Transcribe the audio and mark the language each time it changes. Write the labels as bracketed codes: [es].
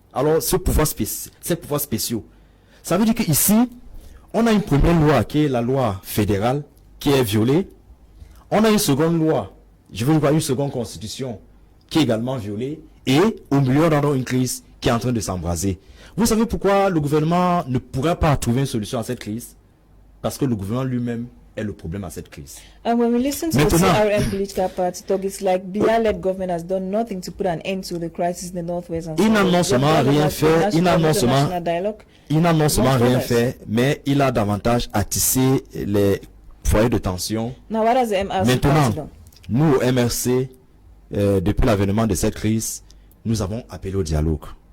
[fr] Alors, ces pouvoirs spéciaux. Ça veut dire qu'ici, on a une première loi qui est la loi fédérale qui est violée. On a une seconde loi, je veux dire une seconde constitution qui est également violée. Et au milieu, on a une crise qui est en train de s'embraser. Vous savez pourquoi le gouvernement ne pourrait pas trouver une solution à cette crise? Parce que le gouvernement lui-même est le problème à cette crise. [en] And when we listen to the CRM political party talk, it's like Biya-led government has done nothing to put an end to the crisis in the Northwest. [fr] Il n'a non seulement rien fait, il n'a non seulement rien fait, mais il a davantage attissé les foyers de tension. [en] Now, what has the MRC [fr] Maintenant, nous au MRC, depuis l'avènement de cette crise, nous avons appelé au dialogue.